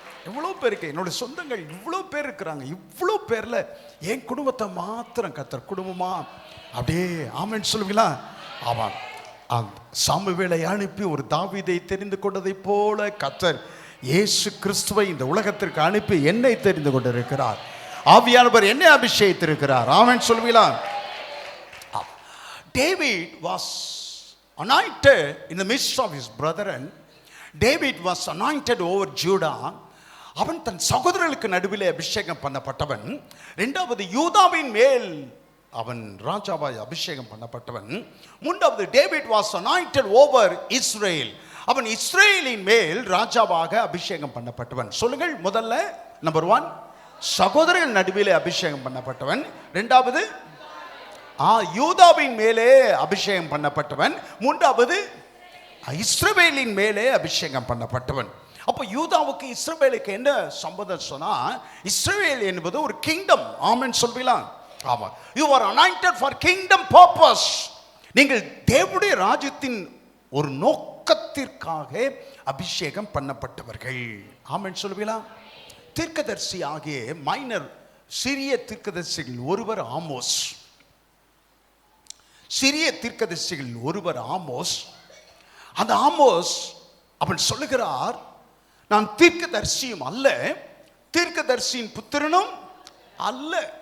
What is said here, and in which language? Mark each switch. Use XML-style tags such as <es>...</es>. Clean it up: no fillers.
<ta>எவ்வளோ பேருக்கு என்னோட சொந்தங்கள் இவ்வளோ பேர் இருக்கிறாங்க. இவ்வளோ பேரில் என் குடும்பத்தை மாத்திரம் கர்த்தர் குடும்பமா அப்படியே ஆமென் சொல்வீங்களா? ஆமாம், சாமுவேலை அனுப்பி ஒரு தாவீதை தெரிந்து கொண்டதை போல கர்த்தர் இயேசு கிறிஸ்துவை இந்த உலகத்திற்கு அனுப்பி என்னை தெரிந்து கொண்டிருக்கிறார். ஆவியானவர் என்னை அபிஷேகித்திருக்கிறார். ஆமென் சொல்வீங்களா?</ta> <en>David was anointed in the midst of his brethren. David was anointed over Judah.</en> <ta>அவன் தன் சகோதரர்களுக்கு நடுவிலே அபிஷேகம் பண்ணப்பட்டவன். இரண்டாவது யூதாவின் மேல் அவன் ராஜாவாய் அபிஷேகம் பண்ணப்பட்டவன். மூன்றாவது</ta> <en>David was anointed over Israel.</en> <ta>அவன் இஸ்ரேலின் மேல் ராஜாவாக அபிஷேகம் பண்ணப்பட்டவன். சொல்லுங்கள், முதல்ல நம்பர் 1 சகோதரர்கள் நடுவிலே அபிஷேகம் பண்ணப்பட்டவன். இரண்டாவது யூதாவின் மேலே அபிஷேகம் பண்ணப்பட்டவன். மூன்றாவது இஸ்ரவேலின் மேலே அபிஷேகம் பண்ணப்பட்டவன். அப்போ யூதாவுக்கு இஸ்ரவேலுக்கு என்ன சம்பந்தம் சொன்னா, இஸ்ரவேல் என்பது ஒரு கிங்டம். ஆமென் சொல்வீங்களா? ஆமா,</ta> <en>you are anointed for kingdom purpose.</en> <ta>நீங்கள் தேவனுடைய ராஜ்யத்தின் ஒரு நோக்கத்திற்காக அபிஷேகம் பண்ணப்பட்டவர்கள். ஆமென் சொல்வீங்களா? தீர்க்கதரிசி ஆகிய மைனர் சிறிய தீர்க்கதரிசிகள் ஒருவர் ஆமோஸ். சிறிய தீர்க்கதரிசிகள் ஒருவர் ஆமோஸ். அந்த ஆமோஸ் அவன் சொல்லுகிறார், நான் தீர்க்கதரிசியும் அல்ல, தீர்க்கதரிசியின் புத்திரனும் அல்ல.</ta>